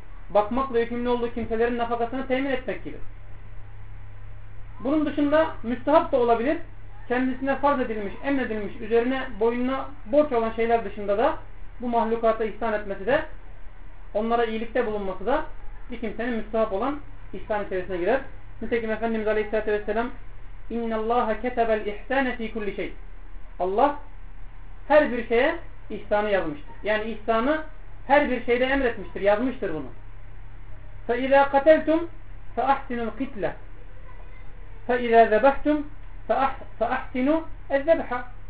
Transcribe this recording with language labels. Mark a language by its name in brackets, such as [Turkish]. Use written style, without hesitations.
[Turkish] Bakmakla yükümlü olduğu kimselerin nafakasını temin etmek gibi. Bunun dışında müstehap da olabilir. Kendisine farz edilmiş, emredilmiş, üzerine boynuna borç olan şeyler dışında da bu mahlukata ihsan etmesi de, onlara iyilikte bulunması da bir kimsenin müstehap olan ihsan içerisine girer. Nitekim Efendimiz Aleyhisselatü Vesselam [Arabic] اِنَّ اللّٰهَ كَتَبَ الْاِحْسَانَ ف۪ي كُلِّ شَيْءٍ. [Turkish] Allah her bir şeye ihsanı yazmıştır. Yani ihsanı her bir şeyde emretmiştir, yazmıştır bunu. [Arabic] فَاِذَا قَتَلْتُمْ فَاَحْسِنُوا الْقِتْلَةِ فَاِذَا ذَبَحْتُمْ فَاَحْسِنُوا الذَّبْحَ.